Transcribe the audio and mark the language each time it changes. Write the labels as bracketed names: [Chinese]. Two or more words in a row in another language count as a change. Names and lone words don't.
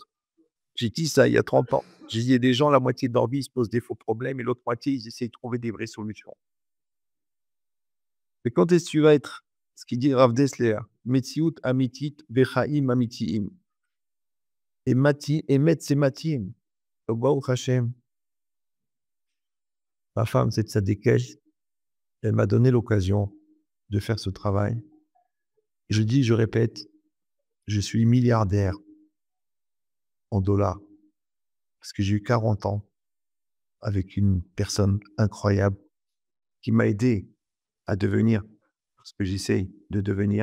[French] J'ai dit ça il y a 30 ans. J'ai dit, il y a des gens, la moitié de leur vie, ils se posent des faux problèmes et l'autre moitié, ils essayent de trouver des vraies solutions. Mais quand est-ce que tu vas être, ce qu'il dit Rav Dessler, [Hebrew] מציאות אמיתית וחיים אמיתיים. [French] Et mati, emet c'est matim. [Hebrew] ברוך השם. [French] Ma femme, c'est Tzadikesh. Elle m'a donné l'occasion de faire ce travail. Je dis, je répète, je suis milliardaire en dollars parce que j'ai eu 40 ans avec une personne incroyable qui m'a aidé à devenir ce que j'essaye de devenir.